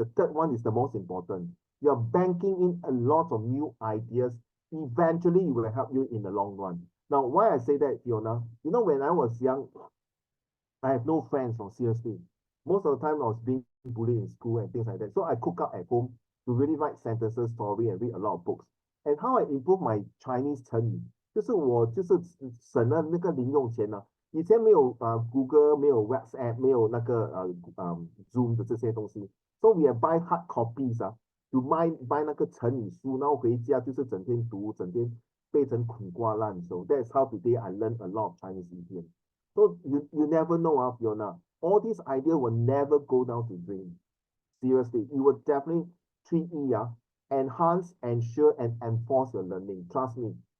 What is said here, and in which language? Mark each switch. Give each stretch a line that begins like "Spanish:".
English: The third one is the most important. You're banking in a lot of new ideas. Eventually, it will help you in the long run. Now, why I say that, Fiona, when I was young, I have no friends, seriously. Most of the time, I was being bullied in school and things like that. So I cook up at home to really write sentences, story, and read a lot of books. And how I improve my Chinese
Chinese: 成语，就是我省了那个零用钱以前没有Google，没有 WhatsApp，没有那个Zoom 的这些东西。
English: So we have buy hard copies to buy
Chinese: 那个成语书，然后回家就是整天读，整天背成苦瓜烂熟。
English: That's how today I learn a lot of Chinese idioms. So you never know Fiona. All these ideas will never go down to drain. Seriously, it will definitely 3E enhance, ensure, and enforce your learning. Trust me.